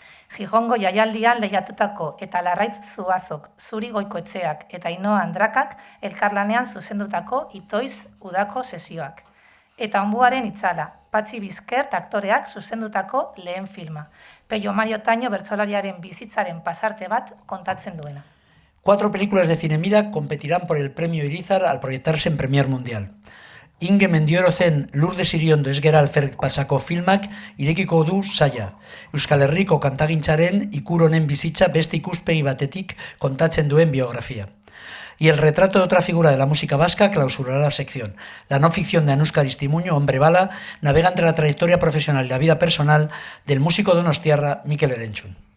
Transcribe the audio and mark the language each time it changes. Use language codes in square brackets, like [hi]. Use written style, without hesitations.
[eu] Gijongo jaialdian lehiatutako eta Larraitz Zuazok, Zuri Goikoetxeak eta Ainhoa Andrakak elkarlanean zuzendutako Itoiz udako sesioak. Eta Onbuaren itzala, Patxi Bizkert aktoreak zuzendutako lehen filma. Peio Mario Taño bertsolariaren bizitzaren pasarte bat kontatzen duena. [es] 4 películas de Cinemira competirán por el premio Irizar al proyectarse en Premier Mundial. [eu] Inge Mendioro zen Lourdes Iriondo ez gera alferrik pasako filmak irekiko du saia. Euskal Herriko kantagintzaren ikur honen bizitza beste ikuspegi batetik kontatzen duen biografia. [es] Y el retrato de otra figura de la música vasca clausurará la sección. La no ficción de Anuska Aristimuño, Hombre Bala, navega entre la trayectoria profesional y la vida personal del músico donostiarra Mikel Erentzun.